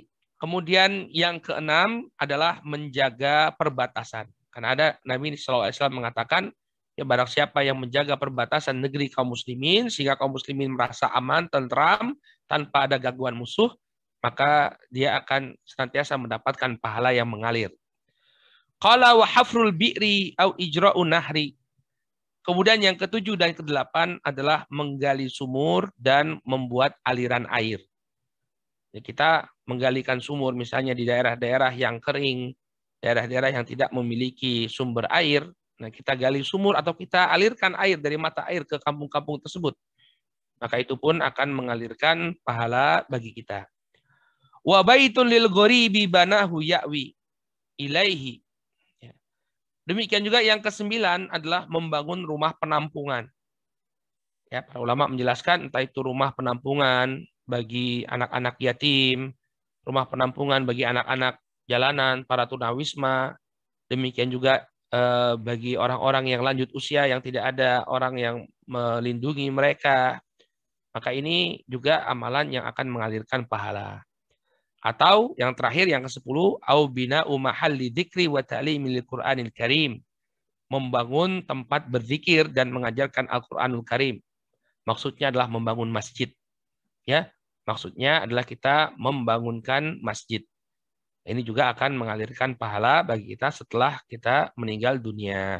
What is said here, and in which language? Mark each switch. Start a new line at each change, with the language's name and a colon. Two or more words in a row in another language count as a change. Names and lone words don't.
Indonesian: Kemudian yang keenam adalah menjaga perbatasan. Karena ada Nabi SAW mengatakan, ya barang siapa yang menjaga perbatasan negeri kaum muslimin sehingga kaum muslimin merasa aman, tentram, tanpa ada gangguan musuh, maka dia akan senantiasa mendapatkan pahala yang mengalir.
Arabic: قال وحفر البئر أو إجراء نهر.
Indonesian: Kemudian yang ketujuh dan kedelapan adalah menggali sumur dan membuat aliran air. Ya, kita menggalikan sumur misalnya di daerah-daerah yang kering, daerah-daerah yang tidak memiliki sumber air. Nah, kita gali sumur atau kita alirkan air dari mata air ke kampung-kampung tersebut. Maka itu pun akan mengalirkan pahala bagi kita.
Arabic: وبيت للغريب بناه يأوي إليه.
Indonesian: Demikian juga yang kesembilan adalah membangun rumah penampungan. Ya, para ulama menjelaskan entah itu rumah penampungan bagi anak-anak yatim, rumah penampungan bagi anak-anak jalanan, para tunawisma, demikian juga bagi orang-orang yang lanjut usia yang tidak ada orang yang melindungi mereka. Maka ini juga amalan yang akan mengalirkan pahala. Atau yang terakhir yang ke-10,
Arabic: أو بناء محل ذكر وتعليم القرآن الكريم.
Indonesian: Membangun tempat berzikir dan mengajarkan Al-Qur'anul Karim. Maksudnya adalah membangun masjid. Ya, maksudnya adalah kita membangunkan masjid. Ini juga akan mengalirkan pahala bagi kita setelah kita meninggal dunia.